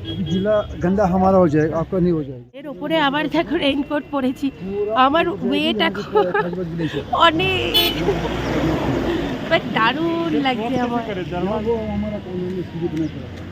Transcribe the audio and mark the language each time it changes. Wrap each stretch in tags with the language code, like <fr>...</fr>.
<hi>गीला गंदा हमारा हो जाएगा, आपका नहीं हो जाएगा।</hi> <bn>এর উপরে আবার দেখো রেইনকোট পরেছি, আমার ওয়েট এখন অনেক, বাট দারুণ লাগছে আমার।</bn> <hi>वो हमारा कॉलोनी स्लिप नहीं करा।</hi>